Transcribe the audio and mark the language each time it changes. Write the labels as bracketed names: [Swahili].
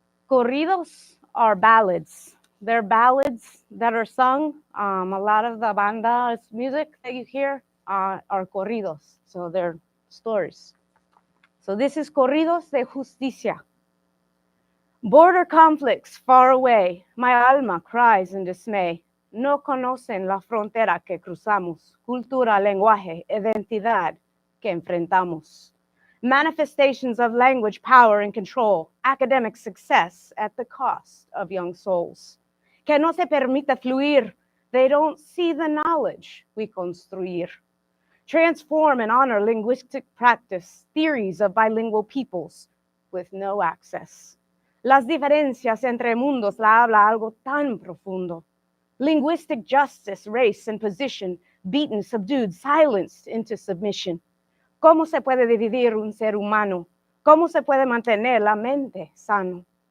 [English] Corridos are ballads. They're ballads that are sung. A lot of the banda's music that you hear are corridos, so they're stories. So this is Corridos de Justicia. Border conflicts far away, my alma cries in dismay. [Spanish] No conocen la frontera que cruzamos, cultura, lenguaje, identidad que enfrentamos. [English] Manifestations of language, power, and control, academic success at the cost of young souls. [Spanish] Que no se permite fluir, they don't see the knowledge we construir. [English] Transform and honor linguistic practice, theories of bilingual peoples with no access. [Spanish] Las diferencias entre mundos la habla algo tan profundo. [English] Linguistic justice, race, and position, beaten, subdued, silenced into submission. [Spanish] ¿Cómo se puede dividir un ser humano? ¿Cómo se puede mantener la mente sano?